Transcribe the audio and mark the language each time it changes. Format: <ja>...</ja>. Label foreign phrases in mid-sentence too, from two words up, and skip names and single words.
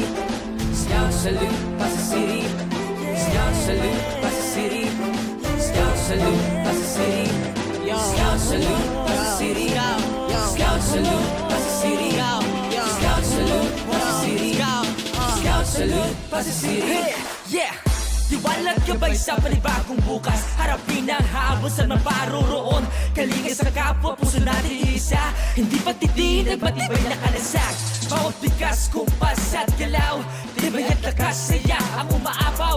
<en>Scout salute, Passi City. Scout salute, Passi City. Scout salute, Passi City. Scout salute, Passi City. Scout salute, Passi City. Scout salute, Passi City. Scout salute, Passi City. Yeah!</en> <tl>Tiwalat gabay sa panibagong bukas, harapin ang habon sa maparoroon. Kalingay sa kapwa, puso natin isa, hindi patitinag, matibay na kalasak. Bawat bigas, kumpas at galaw, tibay at lakas, saya ang umaapaw.</tl>